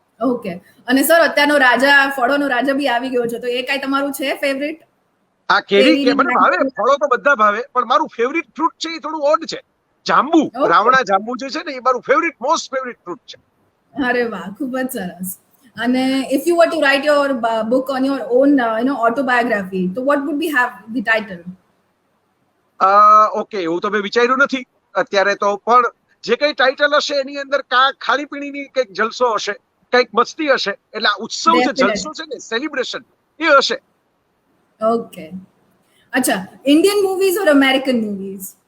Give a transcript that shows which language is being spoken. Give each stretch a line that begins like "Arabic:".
Gujarati: Okay. અને sir, અત્યારનો રાજા, ફળોનો રાજા બી આવી ગયો છે, તો એ કાંઈ તમારું છે ફેવરિટ? આ કેરી કે મને ભાવે, ફળો તો બધા ભાવે, પણ મારું ફેવરિટ ફ્રૂટ છે એ થોડું ઓડ છે. જાંબુ, રાવણા જાંબુ જે છે ને, એ મારું ફેવરિટ, મોસ્ટ ફેવરિટ ફ્રૂટ છે. અરે વાહ, ખૂબ જ સરસ.
English: અને if you were to write your book on your own autobiography, તો what would be have the title?
Gujarati: Okay, એવું તો મેં વિચાર્યું નથી અત્યારે તો, પણ જે કઈ ટાઇટલ હશે એની અંદર ખાણીપીણીની કંઈક જલસો હશે, કંઈક મસ્તી હશે, એટલે આ ઉત્સવ જે જલસો છે ને, સેલિબ્રેશન, એ હશે. ઓકે.
English: અચ્છા, Indian movies or American movies?